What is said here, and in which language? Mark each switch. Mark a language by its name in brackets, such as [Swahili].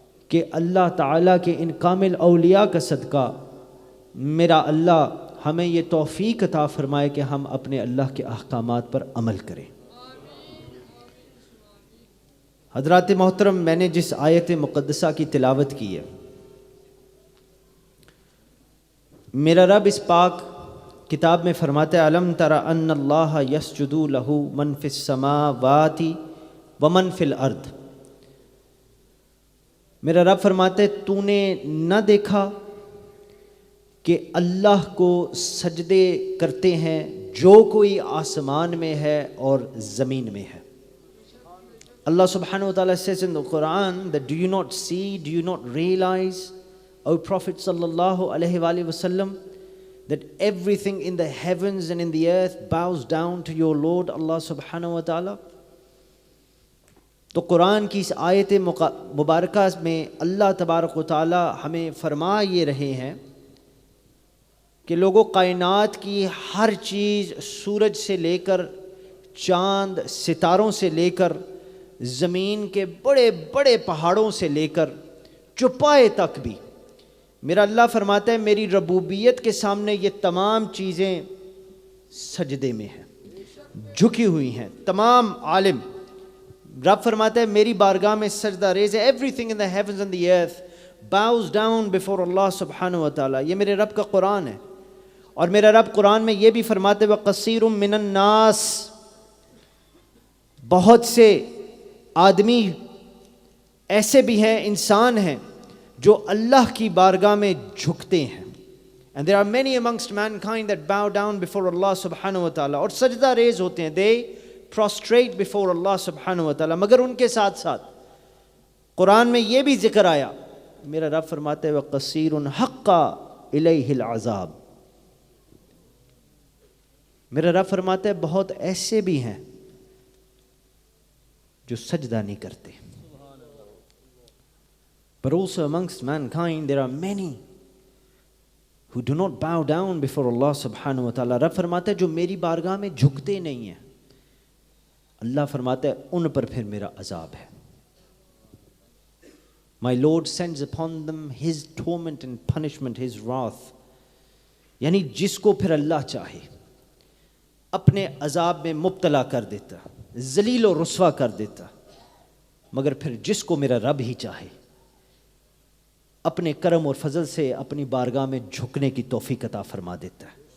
[Urdu] کہ اللہ تعالیٰ کے ان کامل اولیاء کا صدقہ میرا اللہ ہمیں یہ توفیق عطا فرمائے کہ ہم اپنے اللہ کے احکامات پر عمل کریں۔ حضرات محترم، میں نے جس آیت مقدسہ کی تلاوت کی ہے، میرا رب اس پاک کتاب میں فرماتا ہے [Arabic] علم تر ان اللہ یسجد لہ من فی السماوات ومن فی الارض۔ [Urdu] میرا رب فرماتا ہے تو نے نہ دیکھا کہ اللہ کو سجدے کرتے ہیں جو کوئی آسمان میں ہے اور زمین میں ہے. [English] Allah subhanahu wa ta'ala says in the Quran that do you not see, do you not realize, O Prophet sallallahu alaihi wasallam, that everything in the heavens and in the earth bows down to your Lord Allah subhanahu wa ta'ala. [Urdu] تو قرآن کی اس آیت مبارکہ میں اللہ تبارک و تعالی ہمیں فرما یہ رہے ہیں کہ لوگوں کائنات کی ہر چیز سورج سے لے کر چاند ستاروں سے لے کر زمین کے بڑے بڑے پہاڑوں سے لے کر چوپائے تک بھی میرا اللہ فرماتا ہے میری ربوبیت کے سامنے یہ تمام چیزیں سجدے میں ہیں, جھکی ہوئی ہیں. تمام عالم رب فرماتا ہے میری بارگاہ میں سجدہ ریز ہے. [English] everything in the heavens and the earth bows down before Allah subhanahu wa ta'ala. [Urdu] یہ میرے رب کا قرآن ہے. اور میرا رب قرآن میں یہ بھی فرماتے ہیں [Arabic] وَقَصِيرٌ مِّنَ النَّاسِ, [Urdu] بہت سے آدمی ایسے بھی ہیں, انسان ہیں جو اللہ کی بارگاہ میں جھکتے ہیں. [English] And there are many amongst mankind that bow down before Allah subhanahu wa ta'ala, [Urdu] اور سجدہ ریز ہوتے ہیں, [English] they prostrate before Allah subhanahu wa ta'ala. [Urdu] مگر ان کے ساتھ ساتھ قرآن میں یہ بھی ذکر آیا, میرا رب فرماتے ہیں [Arabic] وَقَصِيرٌ حَقَّ إِلَيْهِ الْعَذَابِ. [Urdu] میرا رب فرماتا ہے بہت ایسے بھی ہیں جو سجدہ نہیں کرتے. [English] But also amongst mankind there are many who do not bow down before Allah subhanahu wa ta'ala. [Urdu] رب فرماتا ہے جو میری بارگاہ میں جھکتے نہیں ہیں, اللہ فرماتا ہے ان پر پھر میرا عذاب ہے. [English] My Lord sends upon them His torment and punishment, His wrath. [Urdu] یعنی جس کو پھر اللہ چاہے اپنے عذاب میں مبتلا کر دیتا, ذلیل و رسوا کر دیتا, مگر پھر جس کو میرا رب ہی چاہے اپنے کرم اور فضل سے اپنی بارگاہ میں جھکنے کی توفیق عطا فرما دیتا ہے.